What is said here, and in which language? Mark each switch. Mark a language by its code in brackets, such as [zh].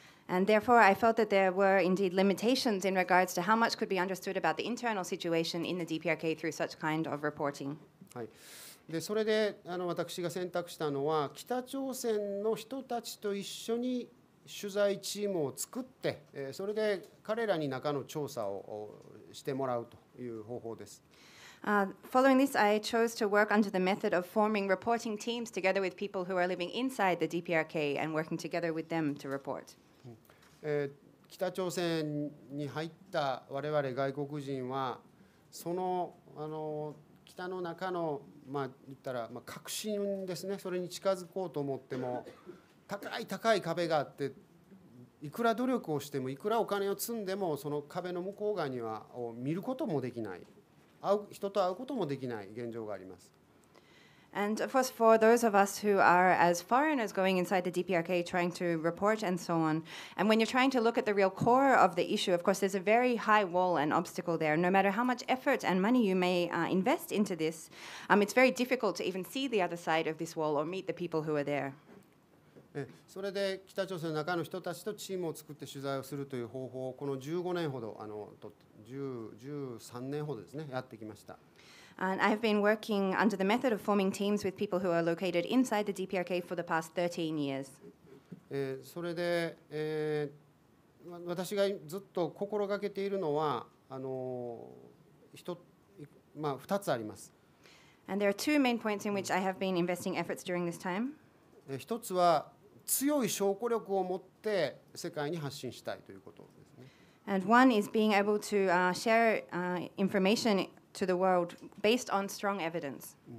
[en] And therefore, I felt that there were indeed limitations in regards to how much could be understood about the internal situation in the DPRK through such kind of reporting. [ja] はい。でそれで私が選択したのは北朝鮮の人たちと一緒に取材チームを作って、それで彼らに中の調査をしてもらうという方法です。 [en] Following this, I chose to work under the method of forming reporting teams together with people who are living inside the DPRK and working together with them to report. [ja] 北朝鮮に入った我々外国人はその北の中の言ったら革新ですね、それに近づこうと思っても高い壁があって、いくら努力をしてもいくらお金を積んでもその壁の向こう側には見ることもできない、人と会うこともできない現状があります。 [en] And of course, for those of us who are as foreigners going inside the DPRK trying to report and so on, and when you're trying to look at the real core of the issue, of course, there's a very high wall and obstacle there. No matter how much effort and money you may invest into this, it's very difficult to even see the other side of this wall or meet the people who are there. [ja] それで北朝鮮の中の人たちとチームを作って取材をするという方法をこの15年ほど13年ほどですねやってきました。 [en] And I have been working under the method of forming teams with people who are located inside the DPRK for the past 13 years. [ja] それで、私がずっと心がけているのは2つあります。 [en] And there are 2 main points in which I have been investing efforts during this time. [ja] 一つは強い証拠力を持って世界に発信したいということですね。 [en] And one is being able to share information to the world based on strong evidence.